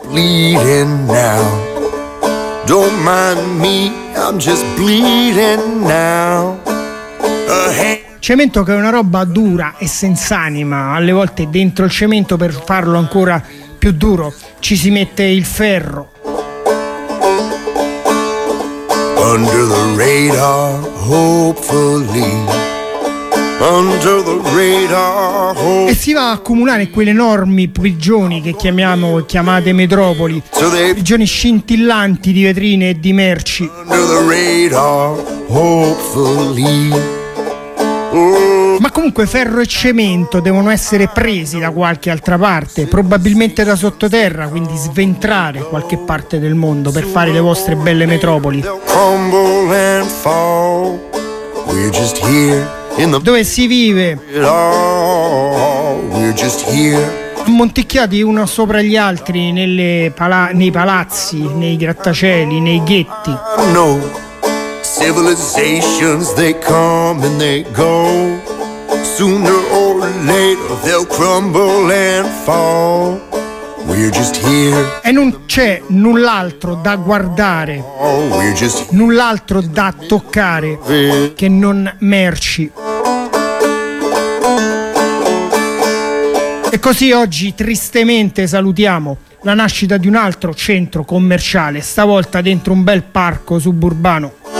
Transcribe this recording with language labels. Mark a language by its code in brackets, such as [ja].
[it] Cemento che è una roba dura e senza anima. Alle volte dentro il cemento, per farlo ancora più duro, ci si mette il ferro. [en] Under the radar, hopefully. Under the radar, [it] e si va a accumulare quelle enormi prigioni che chiamate metropoli, [en] so they, [it] prigioni scintillanti di vetrine e di merci. [en] Under the radar, hopefully. [it] Ma comunque ferro e cemento devono essere presi da qualche altra parte, probabilmente da sottoterra, quindi sventrare qualche parte del mondo per fare le vostre belle metropoli. Dove si vive monticchiati uno sopra gli altri nei palazzi, nei grattacieli, nei ghetti. [en] Civilizations, they come and they go. Sooner or later they'll crumble and fall. We're just here. [it] E non c'è null'altro da guardare, null'altro da toccare che non merci. E così oggi tristemente salutiamo la nascita di un altro centro commerciale, stavolta dentro un bel parco suburbano.